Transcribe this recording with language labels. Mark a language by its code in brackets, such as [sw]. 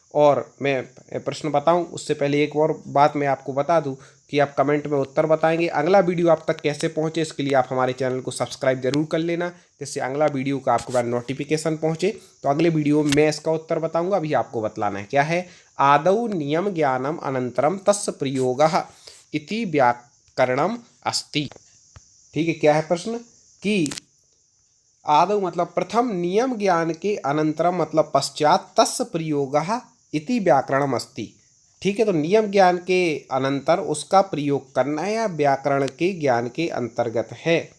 [hi] और मैं प्रश्न बताऊं उससे पहले एक और बात मैं आपको बता दूं कि आप कमेंट में उत्तर बताएंगे। अगला वीडियो आप तक कैसे पहुंचे इसके लिए आप हमारे चैनल को सब्सक्राइब जरूर कर लेना, जिससे अगला वीडियो का आपके पास नोटिफिकेशन पहुंचे। तो अगले वीडियो में मैं इसका उत्तर बताऊंगा, अभी आपको बतलाना है क्या है। [sa] आदौ नियम ज्ञानम अनंतरम तस्य प्रयोगः इति व्याकरणम अस्ति। [hi] ठीक है, क्या है प्रश्न कि आदौ मतलब प्रथम, नियम ज्ञान के अनंतरम मतलब पश्चात, [sa] तस्य प्रयोगः इति व्याकरणम अस्ति। [hi] ठीक है, तो नियम ज्ञान के अनंतर उसका प्रयोग करना है या व्याकरण के ज्ञान के अंतर्गत है।